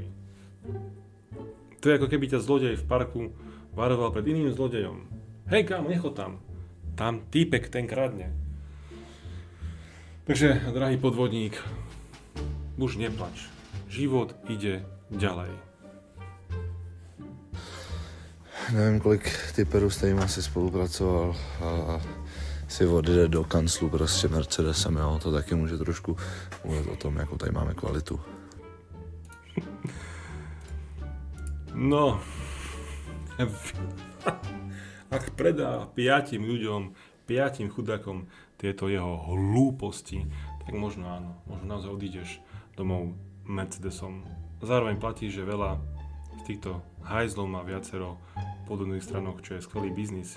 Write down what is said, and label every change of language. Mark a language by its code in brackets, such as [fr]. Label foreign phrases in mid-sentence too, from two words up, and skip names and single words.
[sk] To je ako keby ťa zlodej v parku varoval pred iným zlodejom. Hej kámo, nechod tam. Tam týpek ten kradne. Takže, drahý podvodník, už neplač. Život ide ďalej. [cs] Nevím, kolik typerů s kterým asi spolupracoval a si odjede do kanclu prostě Mercedesem, jo, to taky může trošku mluvit o tom, jakou tady máme kvalitu. [sk] No, ak predá 5 ľuďom, 5 chudákom tieto jeho hlúposti, tak možno áno, možno naozaj odídeš domov Mercedesom. Zároveň platí, že veľa z týchto hajzlov má viacero podobných stranok, čo je skvelý biznis.